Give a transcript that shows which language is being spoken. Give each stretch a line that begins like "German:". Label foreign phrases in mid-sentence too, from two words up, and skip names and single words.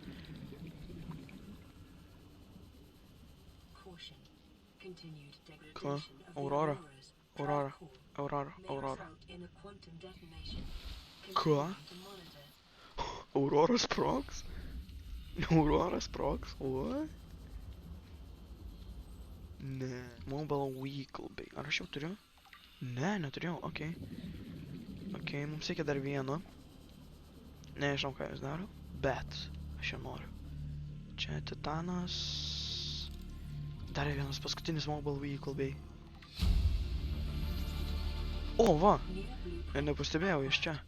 Lithuanian: Ką? Aurora. Ką? Aurora sprogs? Aurora sprogs?
English: What?
Lithuanian: Ne. Mobile Weekly. Ar aš jau turiu? Ne, neturėjau, okei. Okei, mums reikia dar vieno. Nežinau, ką jis daro, bet aš jau noriu. Čia Titanas. Dar vienas paskutinis Mobile Weekly. O, va! Ir nepastebėjau iš čia.